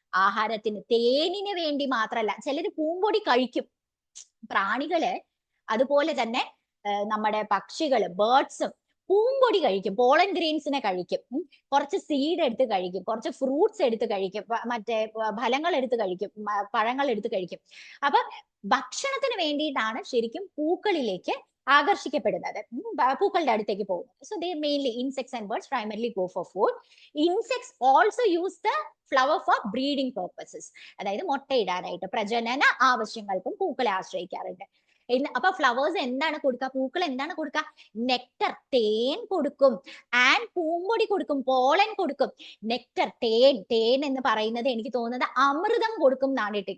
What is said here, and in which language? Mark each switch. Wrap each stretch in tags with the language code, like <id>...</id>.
<ml>ആഹാരത്തിന്, തേനിന് വേണ്ടി മാത്രമല്ല. ചിലര് പൂമ്പൊടി കഴിക്കും, പ്രാണികള് അതുപോലെ തന്നെ നമ്മുടെ പക്ഷികള്, ബേർഡ്സും പൂമ്പൊടി കഴിക്കും, പോളൻ ഗ്രെയിൻസിനെ കഴിക്കും, കുറച്ച് സീഡ് എടുത്ത് കഴിക്കും, കുറച്ച് ഫ്രൂട്ട്സ് എടുത്ത് കഴിക്കും, മറ്റേ ഫലങ്ങൾ എടുത്ത് കഴിക്കും, പഴങ്ങൾ എടുത്ത് കഴിക്കും. അപ്പൊ ഭക്ഷണത്തിന് വേണ്ടിയിട്ടാണ് ശരിക്കും പൂക്കളിലേക്ക് ആകർഷിക്കപ്പെടുന്നത്, പൂക്കളുടെ അടുത്തേക്ക് പോകുന്നത്.</ml> <en>So they mainly insects and birds primarily go for food. Insects also use the flower for breeding purposes.</en> <ml>അതായത് മുട്ടയിടാനായിട്ട്, പ്രജനന ആവശ്യങ്ങൾക്കും പൂക്കളെ ആശ്രയിക്കാറുണ്ട്. അപ്പൊ ഫ്ലവേഴ്സ് എന്താണ് കൊടുക്കുക? പൂക്കൾ എന്താണ് കൊടുക്കുക? നെക്ടർ, തേൻ കൊടുക്കും. ആൻഡ് പൂമ്പൊടി കൊടുക്കും, പോളൻ കൊടുക്കും. നെക്ടർ, തേൻ എന്ന് പറയുന്നത് എനിക്ക് തോന്നുന്നത് അമൃതം കൊടുക്കും എന്നാണ്.</ml>